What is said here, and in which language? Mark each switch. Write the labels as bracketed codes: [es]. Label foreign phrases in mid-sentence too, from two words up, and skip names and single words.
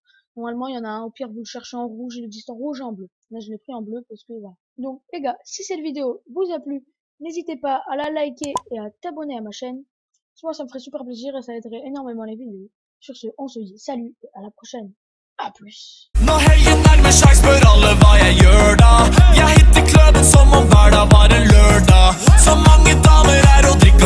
[fr] Normalement, il y en a un, au pire, vous le cherchez en rouge, il existe en rouge et en bleu. Là, je l'ai pris en bleu parce que voilà. Donc, les gars, si cette vidéo vous a plu, n'hésitez pas à la liker et à t'abonner à ma chaîne. Moi, ça me ferait super plaisir et ça aiderait énormément les vidéos. Sur ce, on se dit salut et à la prochaine. À plus. [no] Nå helgen nærmer seg, spør alle hva jeg gjør da. Jeg hitter kløben som om hver dag var en lørdag. Så mange damer er å drikke